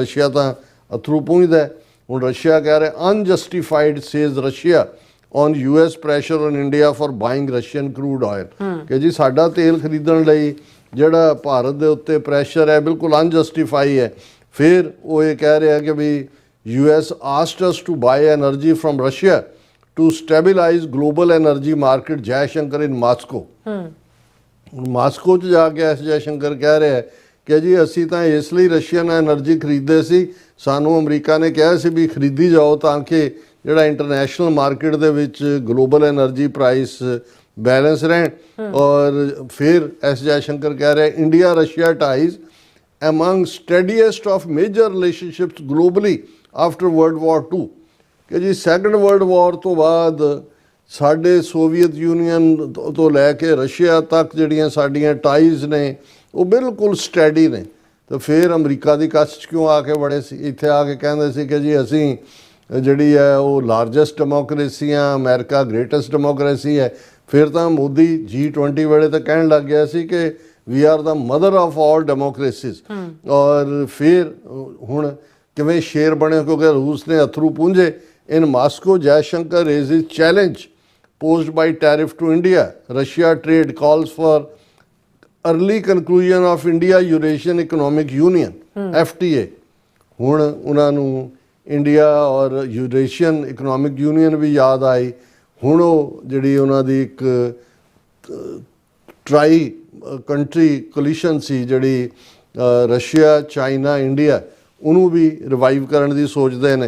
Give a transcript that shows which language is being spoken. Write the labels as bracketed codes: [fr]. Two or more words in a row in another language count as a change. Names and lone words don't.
[pa] ਰਸ਼ੀਆ ਤਾਂ ਅਥਰੂ ਪੂੰਝਦਾ। ਹੁਣ ਰਸ਼ੀਆ ਕਹਿ ਰਿਹਾ [en] unjustified says Russia on US pressure on India for buying Russian crude oil, [pa] ਕਿ ਜੀ ਸਾਡਾ ਤੇਲ ਖਰੀਦਣ ਲਈ ਜਿਹੜਾ ਭਾਰਤ ਦੇ ਉੱਤੇ ਪ੍ਰੈਸ਼ਰ ਹੈ ਬਿਲਕੁਲ ਅਨਜਸਟੀਫਾਈ ਹੈ। ਫਿਰ ਉਹ ਇਹ ਕਹਿ ਰਿਹਾ ਕਿ ਵੀ [en] US asked us to buy energy from Russia to stabilize global energy market, ਜੈ ਸ਼ੰਕਰ in Moscow। [pa] ਮਾਸਕੋ 'ਚ ਜਾ ਕੇ ਐਸ ਜੈ ਸ਼ੰਕਰ ਕਹਿ ਰਿਹਾ ਕਿ ਜੀ ਅਸੀਂ ਤਾਂ ਇਸ ਲਈ [en] Russian energy [pa] ਖਰੀਦਦੇ ਸੀ, ਸਾਨੂੰ ਅਮਰੀਕਾ ਨੇ ਕਿਹਾ ਸੀ ਵੀ ਖਰੀਦੀ ਜਾਓ ਤਾਂ ਕਿ ਜਿਹੜਾ [en] international market [pa] ਦੇ ਵਿੱਚ [en] global energy price balance [pa] ਰਹਿਣ। ਔਰ ਫਿਰ ਐਸ ਜੈ ਸ਼ੰਕਰ ਕਹਿ ਰਿਹਾ [en] India Russia ties among steadiest of major relationships globally after World War II, [pa] ਕਿ ਜੀ [en] second world war [pa] ਤੋਂ ਬਾਅਦ ਸਾਡੇ ਸੋਵੀਅਤ ਯੂਨੀਅਨ ਤੋਂ ਲੈ ਕੇ ਰਸ਼ੀਆ ਤੱਕ ਜਿਹੜੀਆਂ ਸਾਡੀਆਂ ਟਾਈਜ਼ ਨੇ ਉਹ ਬਿਲਕੁਲ ਸਟੈਡੀ ਨੇ। ਤਾਂ ਫਿਰ ਅਮਰੀਕਾ ਦੀ ਕੱਛ 'ਚ ਕਿਉਂ ਆ ਕੇ ਵੜੇ ਸੀ? ਇੱਥੇ ਆ ਕੇ ਕਹਿੰਦੇ ਸੀ ਕਿ ਜੀ ਅਸੀਂ ਜਿਹੜੀ ਹੈ ਉਹ [en] largest democracy [pa] ਆ, ਅਮਰੀਕਾ [en] greatest democracy [pa] ਹੈ। ਫਿਰ ਤਾਂ ਮੋਦੀ G20 ਵੇਲੇ ਤਾਂ ਕਹਿਣ ਲੱਗ ਗਿਆ ਸੀ ਕਿ [en] we are the mother of all democracies. [pa] ਔਰ ਫਿਰ ਹੁਣ ਕਿਵੇਂ ਸ਼ੇਰ ਬਣੇ ਕਿਉਂਕਿ ਰੂਸ ਨੇ ਅਥਰੂ ਪੂੰਝੇ। [en] In Moscow Jaishankar raises challenge posed by tariff to India. Russia trade calls for early conclusion of India-Eurasian Economic Union, FTA. [pa] ਹੁਣ ਉਹਨਾਂ ਨੂੰ ਇੰਡੀਆ ਔਰ ਯੂਰੇਸ਼ੀਅਨ ਇਕਨੋਮਿਕ ਯੂਨੀਅਨ ਵੀ ਯਾਦ ਆਈ। ਹੁਣ ਉਹ ਜਿਹੜੀ ਉਹਨਾਂ ਦੀ ਇੱਕ [en] tri country coalition [pa] ਸੀ ਜਿਹੜੀ ਰਸ਼ੀਆ, ਚਾਈਨਾ, ਇੰਡੀਆ, ਉਹਨੂੰ ਵੀ ਰਿਵਾਈਵ ਕਰਨ ਦੀ ਸੋਚਦੇ ਨੇ।